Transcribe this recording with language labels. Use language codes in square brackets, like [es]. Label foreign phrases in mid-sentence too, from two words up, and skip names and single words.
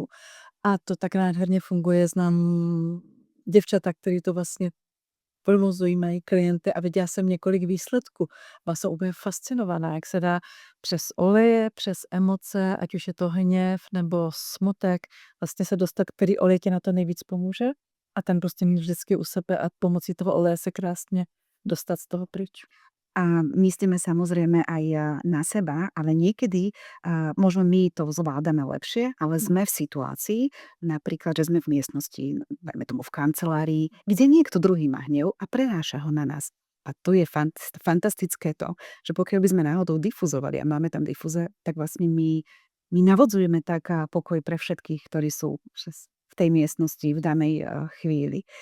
[cs] A to tak nádherně funguje. Znám děvčata, který to vlastně provozují, mají klienty a viděla jsem několik výsledků. Byla jsem úplně fascinovaná, jak se dá přes oleje, přes emoce, ať už je to hněv nebo smutek, vlastně se dostat, který olej ti na to nejvíc pomůže a ten prostě mít vždycky u sebe a pomocí toho oleje se krásně dostat z toho pryč. [sk] A myslíme samozrejme aj na seba, ale niekedy možno my to zvládame lepšie, ale sme v situácii, napríklad, že sme v miestnosti, dajme tomu v kancelárii, kde niekto druhý má hnev a prenáša ho na nás. A to je fantastické to, že pokiaľ by sme náhodou difuzovali a máme tam difuze, tak vlastne my navodzujeme tak pokoj pre všetkých, ktorí sú v tej miestnosti v danej chvíli.